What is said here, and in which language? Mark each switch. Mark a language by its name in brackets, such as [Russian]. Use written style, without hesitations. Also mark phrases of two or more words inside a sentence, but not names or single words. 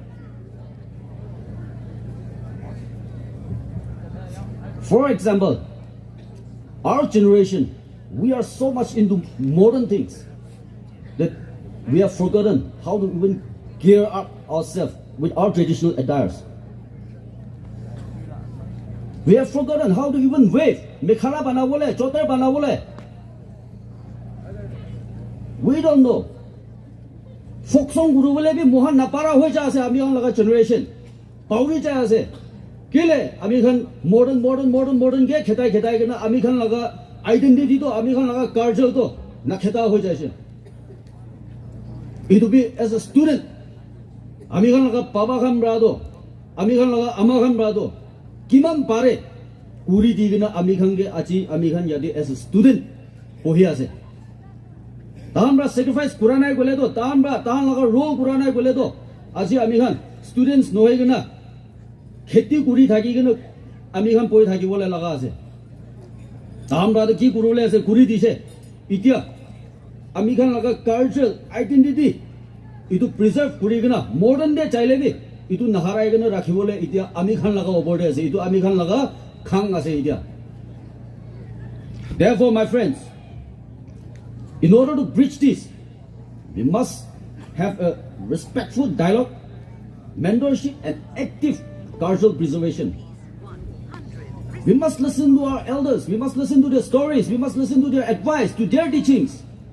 [English] For example, our generation, we are so much into modern things that we have forgotten how to even gear up ourselves with our traditional attires. We have forgotten how to even wave. [Naga Pidgin] Mekhala banawole, chotar banawole. [English] We don't know. Folk song [Naga Pidgin] guru bole bhi mohan napara hoye ja ase ami khan laga generation. Pauri ja ase. Kile ami khan modern ke khetai ke na ami khan laga identity to ami khan laga culture to na kheta hoye ja ase. [English] It will be as a student. [Naga Pidgin] Ami khan laga papa khan brado. Ami khan laga ama khan brado. Kiman pare uri digna ami khan ge achi ami khan yadi [English] as a student [Naga Pidgin] pohi ase. Tambra sacrifice kuranai gole to tambra tan laga role kuranai gole to achi ami khan students nohoi gna kheti kuri thaki gna ami khan poi thaki bole laga ase. Tambra to ki kurule ase kuri dise itia ami khan laga [English] cultural identity [Naga Pidgin] itu preserve kuri gna [English] modern day [Naga Pidgin] chaile bi itu naharai gna rakhibole itia ami khan laga oborde ase itu ami khan laga khang ase itia. [English] Therefore, my friends, in order to bridge this, we must have a respectful dialogue, mentorship, and active cultural preservation. We must listen to our elders, we must listen to their stories, we must listen to their advice, to their teachings.